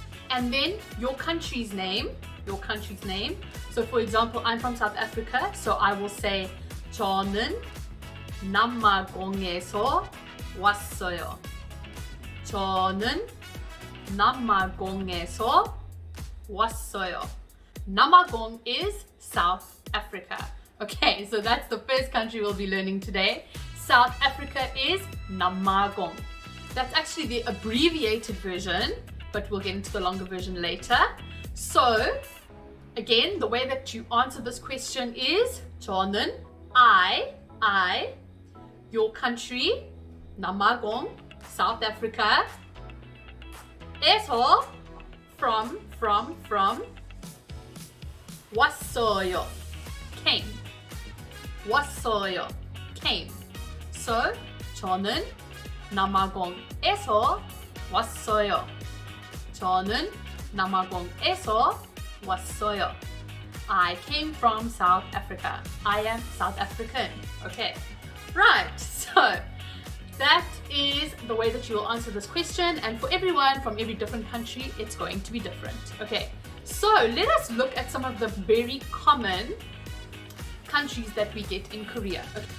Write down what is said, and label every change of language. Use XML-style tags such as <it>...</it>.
<en>And then your country's name. So for example, I'm from South Africa, so I will say</en> <ko>저는 남아공에서 왔어요. 저는 남아공에서 왔어요.</ko> <en>남아공 is South Africa. Okay, so that's the first country we'll be learning today. South Africa is 남아공. That's actually the abbreviated version, but we'll get into the longer version later. So, again, the way that you answer this question is</en> <ko>저는,</ko> <en>I, your country, 남아공, South Africa, 에서, from,</en> <ko>왔어요,</ko> <en>came, 왔어요, came.</en> <ko>So, 저는 남아공에서 왔어요. 저는 남아공에서 왔어요.</ko> <en>I came from South Africa. I am South African. Okay, right, so that is the way that you will answer this question, and for everyone from every different country, it's going to be different. Okay, so let us look at some of the very common countries that we get in Korea. Okay.</en>